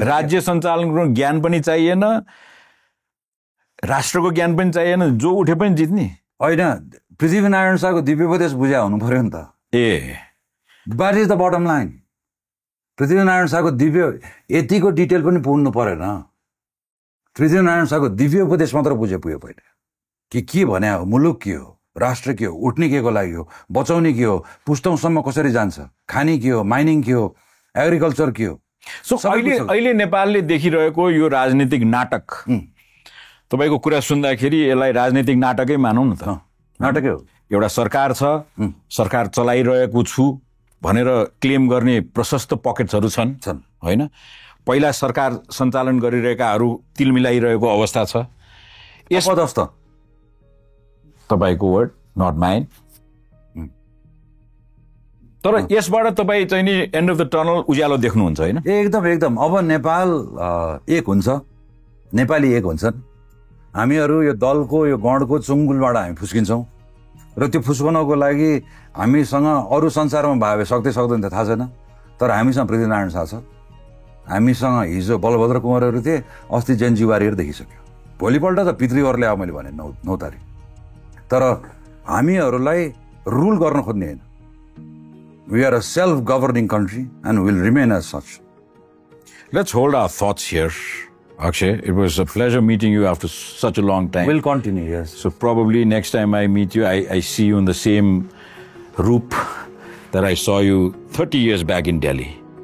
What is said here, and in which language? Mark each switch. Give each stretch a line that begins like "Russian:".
Nepali: राज्य सञ्चालनको ज्ञान पनि चाहिएन, राष्ट्रको ज्ञान पनि चाहिएन, जो उठे पनि जित्ने होइन। पृथ्वीनारायण शाहको दिव्योपदेश बुझा हुनु पर्यो नि त।
English: What is the bottom line?
Nepali: Prithvinarayan शाहको दिव्य यतिको डिटेल पनि पुग्नु परेन। पृथ्वीनारायण शाहको दिव्य उपदेश मात्र बुझे पुग्यो पहिले कि के भने हो, मुलुक के हो, राष्ट्र के हो, उठ्ने के को लागि हो, बचाउने के हो, पुस्तौँसम्म कसरी जान्छ, खाने के हो, माइनिङ के हो, एग्रिकल्चर के हो। सो अहिले नेपालले देखिरहेको यो राजनीतिक नाटक, तपाईँको कुरा सुन्दाखेरि यसलाई राजनीतिक नाटकै मानौँ न त। नाटकै हो। एउटा सरकार छ, सरकार चलाइरहेको छु भनेर क्लेम गर्ने प्रशस्त पकेट्सहरू छन् होइन। पहिला सरकार सञ्चालन गरिरहेकाहरू तिल मिलाइरहेको अवस्था छ। यस जस्तो
English: तपाईँको word not mine.
Nepali: तर यसबाट तपाईँ चाहिँ नि
English: end of the tunnel
Nepali: उज्यालो देख्नुहुन्छ होइन? एकदम। अब नेपाल एक हुन्छ, नेपाली एक हुन्छन्। हामीहरू यो दलको यो गणको चुङ्गुलबाट हामी फुस्किन्छौँ र त्यो फुस्काउनको लागि हामीसँग अरू संसारमा भावे सक्दै सक्दैन त थाहा छैन। तर हामीसँग पृथ्वीनारायण शाह छ, हामीसँग हिजो बलभद्र कुँवरहरू थिए, अस्ति जेनजी वारियर देखिसक्यो, भोलिपल्ट त पितृहरूले अब मैले भने 9 तारिक। तर हामीहरूलाई रुल गर्न खोज्ने होइन।
English: We are a self-governing country and will remain as such. Let's hold our thoughts here. Akshay, it was a pleasure meeting you after such a long time. We'll continue, yes. So probably next time I meet you, I see you in the same roop that I saw you 30 years back in Delhi.